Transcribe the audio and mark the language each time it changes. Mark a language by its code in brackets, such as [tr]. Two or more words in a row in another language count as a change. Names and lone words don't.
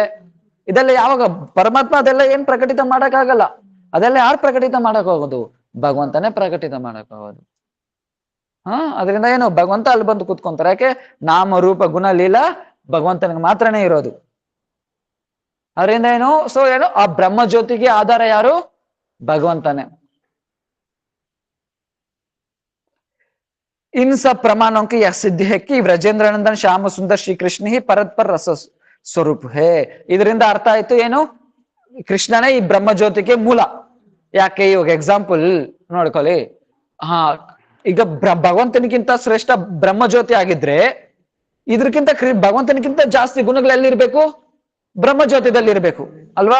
[kn] ಇದೆಲ್ಲ ಯಾವಾಗ ಪರಮಾತ್ಮ ಅದೆಲ್ಲ ಏನ್ ಪ್ರಕಟಿತ ಮಾಡಕ್ ಆಗಲ್ಲ, ಅದೆಲ್ಲ ಯಾರು ಪ್ರಕಟಿತ ಮಾಡಕ್ ಹೋಗೋದು, ಭಗವಂತನೇ ಪ್ರಕಟಿತ ಮಾಡಕ್ ಹೋಗೋದು. ಅದರಿಂದ ಏನು ಭಗವಂತ ಅಲ್ಲಿ ಬಂದು ಕೂತ್ಕೊಂತಾರೆ. ಯಾಕೆ, ನಾಮ ರೂಪ ಗುಣ ಲೀಲಾ ಭಗವಂತನಿಗೆ ಮಾತ್ರನೇ ಇರೋದು. ಅದರಿಂದ ಏನು, ಸೊ ಏನು, ಆ ಬ್ರಹ್ಮ ಜ್ಯೋತಿಗೆ ಆಧಾರ ಯಾರು, ಭಗವಂತನೇ. [hi] इन सब प्रमाणों की यह सिद्धि है कि व्रजेंद्र नंदन श्याम सुंदर श्री कृष्ण ही परस्पर रस स्वरूप है. [kn] ಇದರಿಂದ ಅರ್ಥ ಆಯ್ತು ಏನು, ಕೃಷ್ಣನೇ ಈ ಬ್ರಹ್ಮ ಜ್ಯೋತಿಗೆ ಮೂಲ. ಯಾಕೆ, ಇವಾಗ ಎಕ್ಸಾಂಪಲ್ ನೋಡ್ಕೊಳ್ಳಿ, ಈಗ ಭಗವಂತನಿಗಿಂತ ಶ್ರೇಷ್ಠ ಬ್ರಹ್ಮ ಜ್ಯೋತಿ ಆಗಿದ್ರೆ ಇದ್ರಕ್ಕಿಂತ ಭಗವಂತನಿಗಿಂತ ಜಾಸ್ತಿ ಗುಣಗಳು ಎಲ್ಲಿರ್ಬೇಕು, ಬ್ರಹ್ಮ ಜ್ಯೋತಿದಲ್ಲಿ ಇರ್ಬೇಕು ಅಲ್ವಾ.